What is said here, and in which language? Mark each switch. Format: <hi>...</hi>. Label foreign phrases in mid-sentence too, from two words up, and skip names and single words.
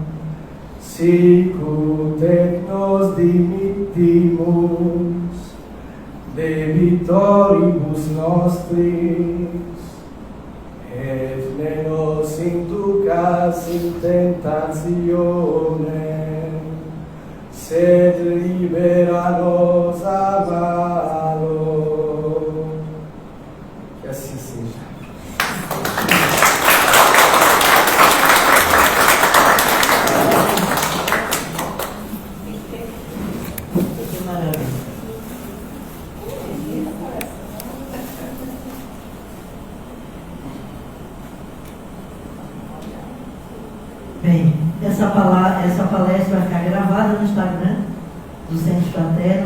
<la>sicut et nos dimittimus debitoribus nostris, et ne nos inducas in tentatione, sed libera nos a malo.</la> <pt>Que assim seja. Que maravilha. Bem, essa palestra vai ficar gravada no Instagram do Centro Fraterno.</pt>